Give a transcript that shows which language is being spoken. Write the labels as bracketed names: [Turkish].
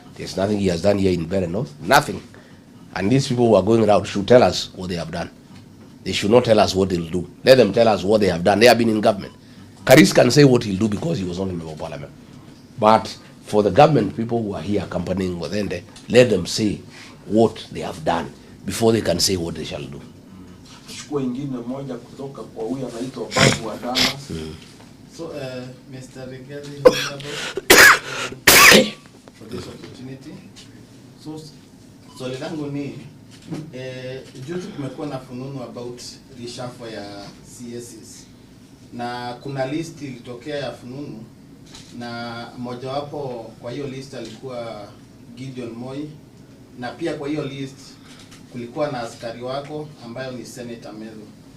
[English] There's nothing he has done here in Barren North. Nothing. And these people who are going around should tell us what they have done. They should not tell us what they'll do. Let them tell us what they have done. They have been in government. Karis can say what he'll do because he was not a member of parliament. But for the government people who are here accompanying Wadende, let them say what they have done before they can say what they shall do. [Swahili] Chukua ingine moja kutoka kwa huyu anaitwa Babu wa Dallas. [English] So, Mr. Rigathi, for this opportunity. [Swahili] So, swali langu ni juzi kumekuwa na fununu [English] about reshuffle [Swahili] ya CSs. Na kuna list ilitokea ya fununu na mojawapo kwa hiyo list alikuwa Gideon Moi, na pia kwa hiyo list kulikuwa na askari wako ambayo ni Senator Medho.